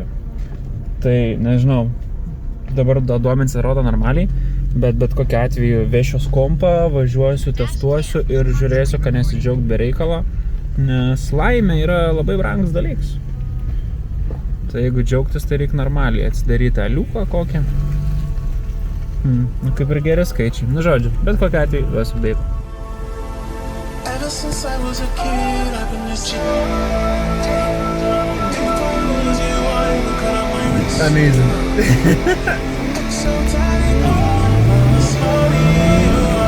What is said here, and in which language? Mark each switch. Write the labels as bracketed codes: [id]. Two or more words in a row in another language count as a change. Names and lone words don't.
[lt] Tai, nežinau, dabar duomenys rodo normaliai, bet kokiu atveju vešios kompą, važiuosiu, testuosiu ir žiūrėsiu, kad nesidžiaugt be reikalo, nes laimė yra labai brangus dalykas. Tai jeigu džiaugtis, tai reikia normaliai atsidaryti aliuką kokią. Nu, kaip ir geri skaičiai. Nu, žodžiu, bet kokiu atveju duosiu update. [en] Since I was a kid, I've been this Amazing. so tired, slowly.